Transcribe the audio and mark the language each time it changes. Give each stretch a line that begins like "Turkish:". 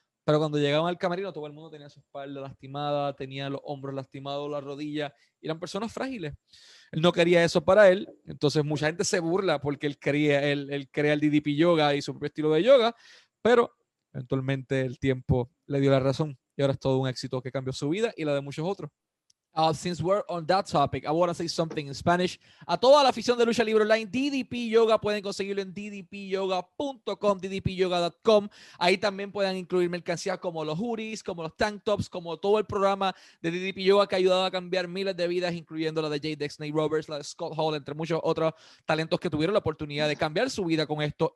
Spanish: Pero cuando llegaban al camerino, todo el mundo tenía su espalda lastimada, tenía los hombros lastimados, las rodillas, y eran personas frágiles. Él no quería eso para él, entonces mucha gente se burla porque él crea el DDP Yoga y su propio estilo de yoga, pero eventualmente el tiempo le dio la razón y ahora es todo un éxito que cambió su vida y la de muchos otros.
English: Since we're on that topic, I want to say something in Spanish.
Spanish: A toda la afición de Lucha Libre Online, DDP Yoga pueden conseguirlo en ddpyoga.com, ddpyoga.com. Ahí también pueden incluir mercancías como los hoodies, como los tank tops, como todo el programa de DDP Yoga que ha ayudado a cambiar miles de vidas, incluyendo la de J. Snake Roberts, la de Scott Hall, entre muchos otros talentos que tuvieron la oportunidad de cambiar su vida con esto.